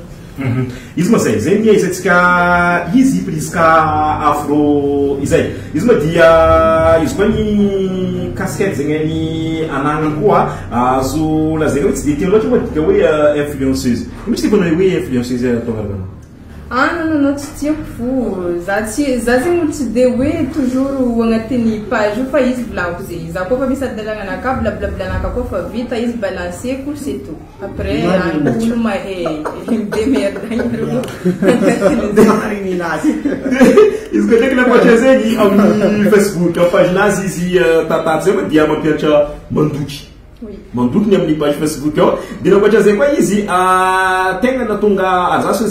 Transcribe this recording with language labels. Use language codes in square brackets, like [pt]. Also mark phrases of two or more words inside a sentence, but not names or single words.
[mg] izy moa zay zegny izatsika izy Priska Afro izay izy moa dia izy koa ny casquette zegny ny anagnany koa azo lazaina hoe tsy de teo loatra moa dika hoe influenceuse misy ty vonao hoe influenceuse tonga non tsy tiako fo za zegny tsy de hoe toujours agnatin'ny page fa izy volaniko zay za koa fa misy adalagna anaka blablablanaka koa fa vita izy balanceko [fr] c'est tout après [mg] olo mahe demerdagny izy koa ndraiky nakoatra zegny amin'ny Facebook paginazy izy tataty zay moa dia mampianatra mandoky ny amin'ny page Facebook ao dia nakoatra zay koa izy tegna natonga azaso